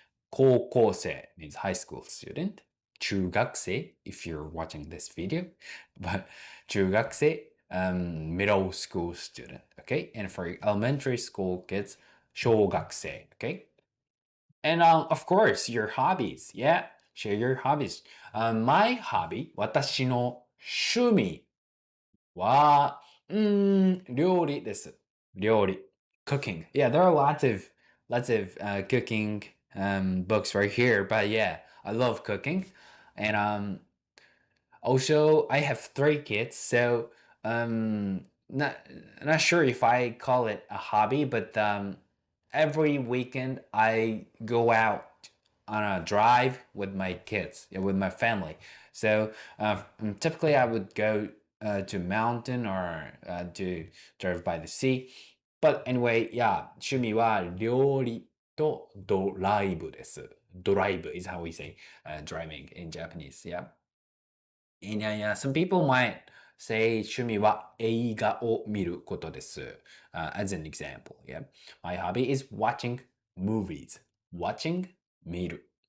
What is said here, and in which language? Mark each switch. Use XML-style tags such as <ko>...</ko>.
<en>高校生 means high school student. 中学生 if you're watching this video. But 中学生 middle school student. Okay. And for elementary school kids, 小学生. Okay. And of course, your hobbies. Yeah. Share your hobbies. My hobby,</en> <ja>私の趣味は、料理です。料理。Cooking.</ja> <en>Yeah, there are lots of cooking books right here, but yeah, I love cooking. And also I have three kids, so not not sure if I call it a hobby, but every weekend I go out on a drive with my kids, yeah, with my family. So typically I would go to mountain or to drive by the sea. But anyway, yeah,</en> <ja>趣味は料理とドライブです。</ja> <en>Drive is how we say driving in Japanese. Yeah. And yeah, some people might say</en> <ja>趣味は映画を見ることです。</ja> <en>as an example. Yeah. My hobby is watching movies. Watching 見る。</en>